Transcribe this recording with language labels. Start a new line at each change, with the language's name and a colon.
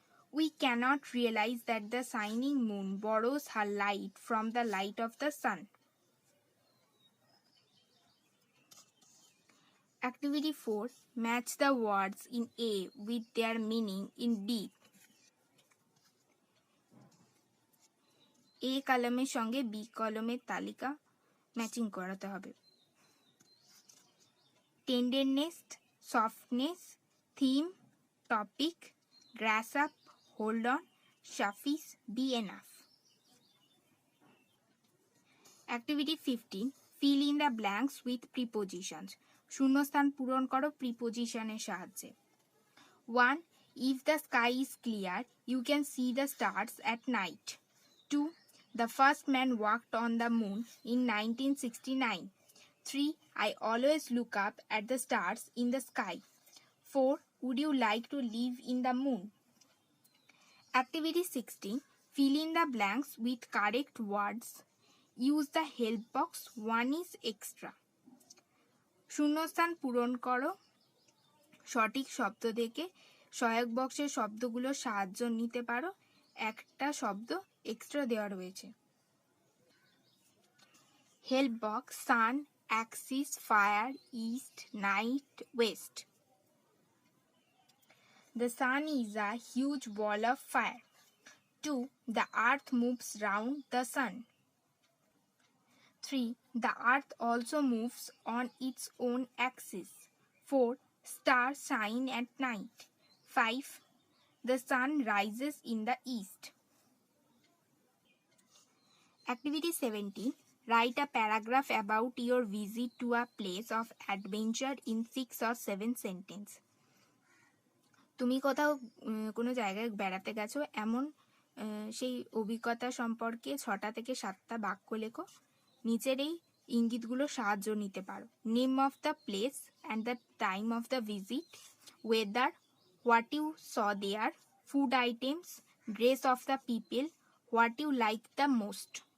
English: We cannot realize that the shining moon borrows her light from the light of the sun. Activity 4. Match the words in A with their meaning in B.
Bangla: এ কলমের সঙ্গে B কলমের তালিকা matching করাতে হবে।
English: Tenderness, softness, theme, topic, grasp up, hold on, suffice, be enough. Activity 15. Fill in the blanks with prepositions.
Bangla: শূন্যস্থান পূরণ করো প্রিপোজিশনের সাহায্যে।
English: 1. If the sky is clear, you can see the stars at night. 2. The first man walked on the moon in 1969. 3. I always look up at the stars in the sky. 4. Would you like to live in the moon? Activity 16. Fill in the blanks with correct words. Use the help box. 1 is extra.
Bangla: শূন্যস্থান পূরণ করো সঠিক শব্দ থেকে। সহায়ক বক্সের শব্দগুলোর সাহায্য নিতে পারো। একটা শব্দ এক্সট্রা দেওয়া রয়েছে।
English: Help box sun, axis, fire, east, night, west. The sun is a huge ball of fire. 2. The earth moves round the sun. 3. The earth also moves on its own axis. 4. Stars shine at night. 5. The sun rises in the east. Activity 17. Write a paragraph about your visit to a place of adventure in 6 or 7 sentences.
Bangla: তুমি কোথাও কোনো জায়গায় বেড়াতে গেছো এমন সেই অভিজ্ঞতা সম্পর্কে 6টা থেকে 7টা বাক্য লেখো। নিচের এই ইঙ্গিতগুলো সাহায্য নিতে পারো।
English: Name of the place and the time of the visit, weather, what you saw there, food items, dress of the people, what you like the most.